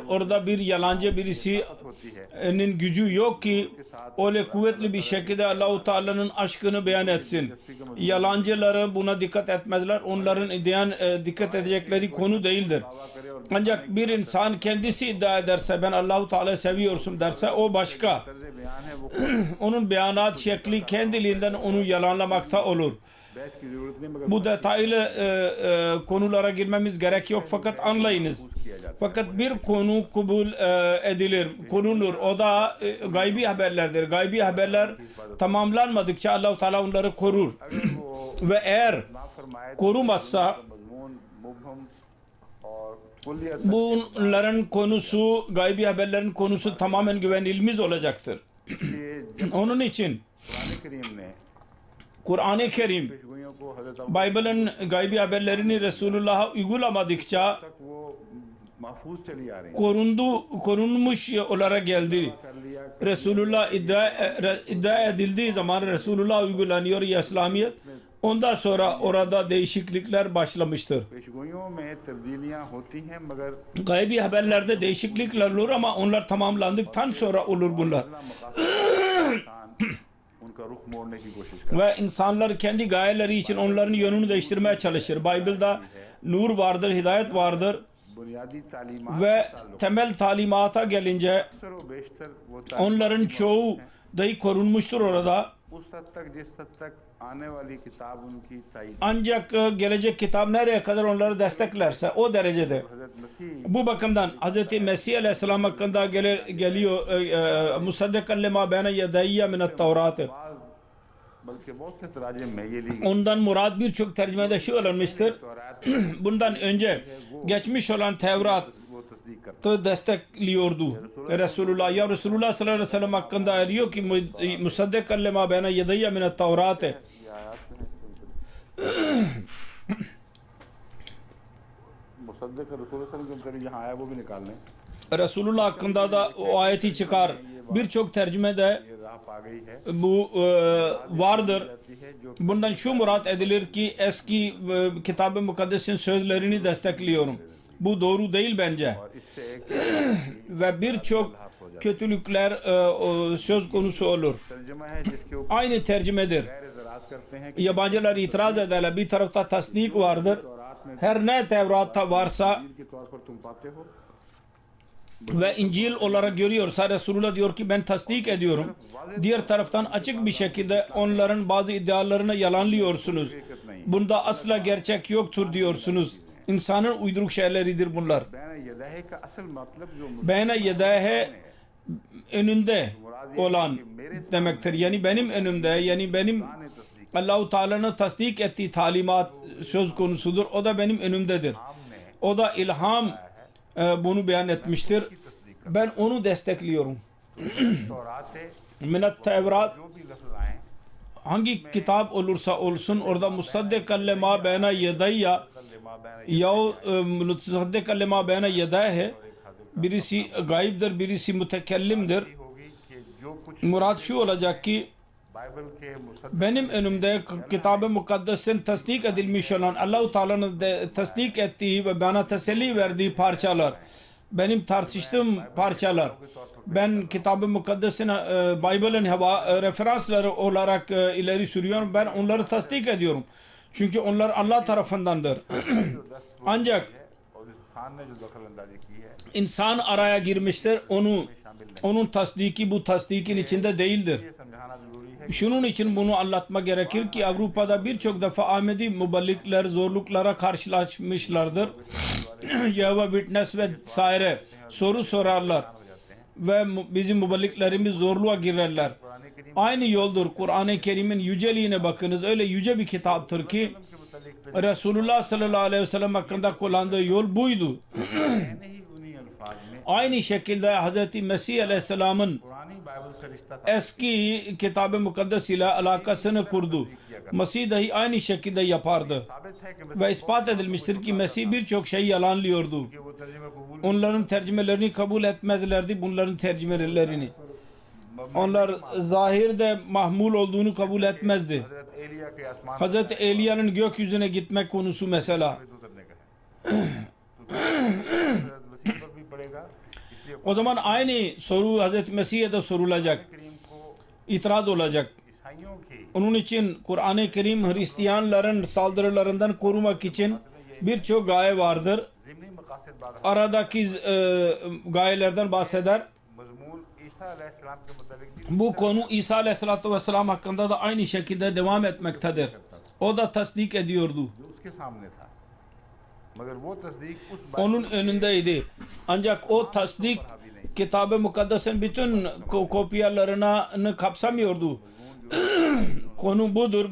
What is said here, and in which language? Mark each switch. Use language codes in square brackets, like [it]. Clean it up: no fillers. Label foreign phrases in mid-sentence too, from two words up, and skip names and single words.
[tr] Orada bir yalancı birisinin gücü yok ki öyle kuvvetli bir şekilde Allah-u Teala'nın aşkını beyan etsin. Yalancıları buna dikkat etmezler. Onların dikkat edecekleri konu değildir. Ancak bir insan kendisi iddia ederse ben Allah-u Teala seviyorsun derse o başka. [ur] طرز بیان ہے وہ [tr] Onun beyanat şekli kendiliğinden onu yalanlamakta olur. [ur] بحث کی ضرورت نہیں مگر [tr] Bu detaylı konulara girmemiz gerek yok fakat anlayınız. Fakat bir konu kabul edilir, konulur. O da gaybi haberlerdir. Gaybi haberler tamamlanmadıkça Allah-u Teala onları korur. [ur] اگر وہ [tr] Ve eğer [ur] نہ فرمائے [tr] korumazsa [ur] مضمون مبہم اور کلیت [tr] bunların konusu, gaybi haberlerin konusu tamamen güvenilmez olacaktır. [ur] اس لیے جب [tr] Onun için [ur] قرآن کریم نے [tr] Kur'an-ı Kerim [ur] پیشگوئیوں کو حضرت ابو [tr] Bible'ın gaybi haberlerini Resulullah'a uygulamadıkça [ur] تک وہ محفوظ چلی آ رہی [tr] korunmuş olarak geldi. [ur] کر لیا [tr] Resulullah iddia edildiği zaman Resulullah uygulanıyor ya İslamiyet. Ondan sonra orada değişiklikler başlamıştır. [ur] پیشگوئیوں میں تبدیلیاں ہوتی ہیں مگر [tr] Gaybi haberlerde değişiklikler olur ama onlar tamamlandıktan sonra olur bunlar. [ur] ان کا رخ موڑنے کی کوشش کر [tr] Ve insanlar kendi gayeleri için onların yönünü değiştirmeye çalışır. Bible'da nur vardır, hidayet vardır [ur] بنیادی تعلیمات [tr] ve temel talimata gelince [ur] اکثر و بیشتر وہ [tr] onların çoğu dahi korunmuştur orada. [ur] اس حد تک جس حد تک آنے والی کتاب ان کی تائید [tr] Ancak gelecek kitap nereye kadar onları desteklerse o derecede. [ur] حضرت مسیح [tr] Bu bakımdan Hz. Mesih Aleyhisselam hakkında geliyor [ar] مصدقا لما بين يدي من [tr] Tevrat. [ur] بعض بلکہ بہت سے تراجم میں یہ لی [tr] Ondan murad birçok tercümede şu alınmıştır. [ur] تورات [tr] Bundan önce geçmiş olan Tevrat [ur] وہ تصدیق کرتا [tr] destekliyordu. Resulullah ya Resulullah [ar] صلى الله عليه وسلم [tr] hakkında diyor ki [ar] مصدقا لما بين يدي من [tr] Tevrat. [ur] ہے یہ آیت میں مصدق رسول [ar] صلى الله عليه وسلم [ur] جہاں آیا وہ بھی نکال لیں [tr] Resulullah hakkında da o ayeti çıkar. Birçok tercümede [ur] یہ راہ پا گئی ہے [tr] bu vardır. [ur] جاتی ہے جو [tr] Bundan şu murat edilir ki eski Kitab-ı Mukaddes'in sözlerini destekliyorum. Bu doğru değil bence. [ur] اور اس سے ایک [tr] Ve birçok kötülükler söz konusu olur. [ur] ترجمہ ہے جس کے اوپر [tr] Aynı tercümedir. [ur] غیر اعتراض کرتے ہیں کہ [tr] Yabancılar itiraz ederler. Bir tarafta tasdik vardır. [ur] تورات میں [tr] Her ne Tevrat'ta varsa [ur] کے طور پر تم پاتے ہو [tr] ve İncil olarak görüyorsa Resulullah diyor ki ben tasdik ediyorum. Diğer taraftan açık bir şekilde onların bazı iddialarını yalanlıyorsunuz. Bunda asla gerçek yoktur diyorsunuz. İnsanın uyduruk şeyleridir bunlar. [ar] بين يديه [ur] کا اصل مطلب جو [ar] بين يديه [tr] önünde olan demektir. Yani benim önümde, yani benim Allah-u Teala'nın tasdik ettiği talimat söz konusudur. O da benim önümdedir. O da ilham bunu beyan etmiştir. Ben onu destekliyorum. [ur] تورات ہے [ar] من التوراة [ur] جو بھی لفظ آئے [tr] hangi kitap olursa olsun orada [ar] مصدقا لما بين يدي لما بين [tr] ya [ar] مصدقا لما بين يديه [tr] birisi gayiptir, birisi mütekellimdir. [ur] ہوگی کہ جو کچھ [tr] Murat şu olacak ki [ur] بائبل کے مصدق [tr] benim önümde Kitab-ı Mukaddes'in tasdik edilmiş olan Allah-u Teala'nın tasdik ettiği ve bana teselli verdiği parçalar, benim tartıştığım parçalar, ben Kitab-ı Mukaddes'in Bible'ın referansları olarak ileri sürüyorum. Ben onları tasdik ediyorum. Çünkü onlar Allah tarafındandır. Ancak [ur] اور اس خان نے جو دخل اندازی کی ہے [tr] insan araya girmiştir. Onun tasdiki bu tasdikin içinde değildir. [ur] یہ سمجھانا ضروری ہے [tr] Şunun için bunu anlatma gerekir ki Avrupa'da birçok defa Ahmedi müballikler zorluklara karşılaşmışlardır. Yehova Witness ve saire soru sorarlar ve bizim müballiklerimiz zorluğa girerler. Aynı yoldur. Kur'an-ı Kerim'in yüceliğine bakınız. Öyle yüce bir kitaptır ki Resulullah [ar] صلى الله عليه وسلم [tr] hakkında kullandığı yol buydu. [ur] نہیں انہی الفاظ میں [tr] Aynı şekilde Hz. Mesih aleyhisselamın [ur] پرانی بائبل سے رشتہ تھا [tr] eski Kitab-ı Mukaddes ile alakasını kurdu. Mesih dahi aynı şekilde yapardı. [ur] ثابت ہے کہ [tr] Ve ispat edilmiştir ki Mesih birçok şey yalanlıyordu. [ur] وہ ترجمے قبول [tr] Onların tercümelerini kabul etmezlerdi, bunların tercümelerini. Onlar zahirde mahmul olduğunu kabul etmezdi. [ur] حضرت ایلیا کے آسمان [tr] Hazreti Eliya'nın gökyüzüne gitmek konusu mesela. [ur] پہ اترنے کا ہے تو حضرت مسیح پر بھی پڑے گا اس لیے [tr] O zaman aynı soru Hazreti Mesih'e de sorulacak. [ur] کریم کو [tr] İtiraz olacak. [ur] عیسائیوں کی [tr] Onun için Kur'an-ı Kerim Hristiyanların saldırılarından korumak için birçok gaye vardır. [ur] ضمنی مقاصد بات [tr] aradaki gayelerden bahseder. [ur] مضمون عیسیٰ علیہ السلام کے مطابق بھی [tr] Bu konu İsa [ar] عليه الصلاة والسلام [tr] hakkında da aynı şekilde devam etmektedir. O da tasdik ediyordu. [ur] جو اس کے سامنے تھا مگر وہ تصدیق اس بات [tr] Onun önündeydi. Ancak o tasdik Kitab-ı Mukaddes'in bütün kopyalarını kapsamıyordu. Konu budur.